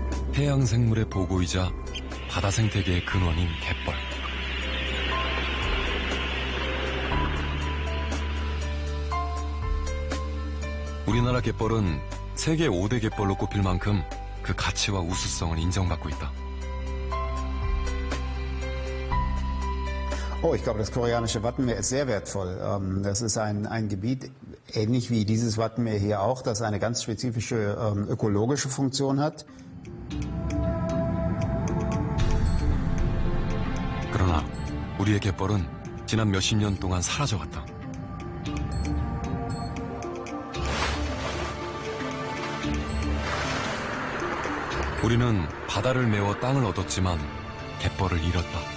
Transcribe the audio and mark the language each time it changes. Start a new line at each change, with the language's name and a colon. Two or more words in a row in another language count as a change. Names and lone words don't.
Korean: 해양 생물의 보고이자 바다 생태계의 근원인 갯벌. 우리나라 갯벌은 세계 5대 갯벌로 꼽힐 만큼 그 가치와 우수성을 인정받고 있다.
German: Oh, ich glaube, das koreanische Wattenmeer ist sehr wertvoll. Das ist ein Gebiet, ähnlich wie dieses Wattenmeer hier auch, das eine ganz spezifische ökologische Funktion hat.
Korean: 그러나 우리의 갯벌은 지난 몇십 년 동안 사라져갔다. 우리는 바다를 메워 땅을 얻었지만 갯벌을 잃었다.